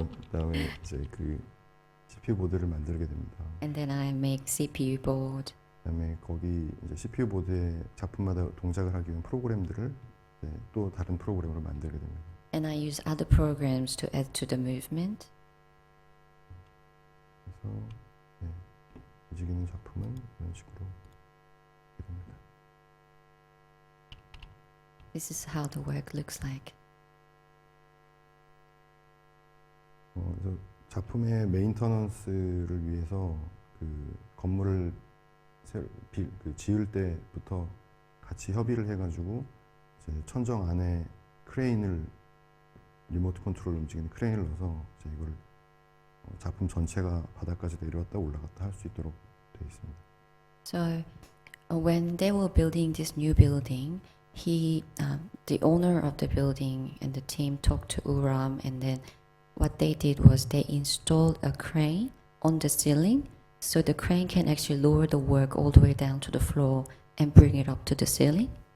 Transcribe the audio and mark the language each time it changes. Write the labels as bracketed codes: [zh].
[ko] 그다음에 이제 그 CPU 보드를 만들게 됩니다. [en] And then I make CPU board. [ko] 그다음에 거기 이제 CPU 보드에 작품마다 동작을 하기 위한 프로그램들을 이제 또 다른 프로그램으로 만들게 됩니다. [en] And I use other programs to add to the movement. [ko] 그래서 움직이는 작품은 이런 식으로 이렇게 됩니다. [en] This is how the work looks like. [ko] 그래서 작품의 메인터넌스를 위해서 그 건물을 지을 때부터 같이 협의를 해가지고 이제 천정 안에 크레인을 리모트 컨트롤 움직이는 크레인을 넣어서 이제 이걸 작품 전체가 바닥까지 내려왔다 올라갔다 할 수 있도록 되어 있습니다. [en] So when they were building this new building, the owner of the building and the team talked to Uram, and then what they did was they installed a crane on the ceiling, so the crane can actually lower the work all the way down to the floor and bring it up to the ceiling.